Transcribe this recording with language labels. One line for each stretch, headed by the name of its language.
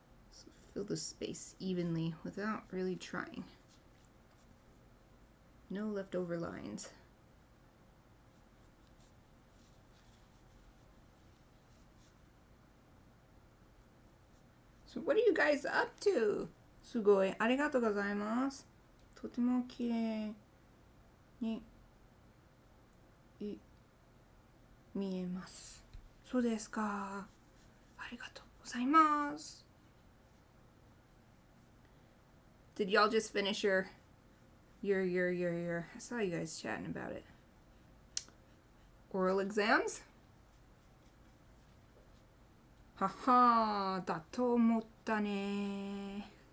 English: So fill the space evenly without really trying. No leftover lines. So what are you guys up to?
Japanese: すごい、ありがとうございます。とても綺麗に見えます。そうですか。ありがとうございます。
English: Did y'all just finish your I saw you guys chatting about it. Oral exams?
Japanese: はは、だと思ったね。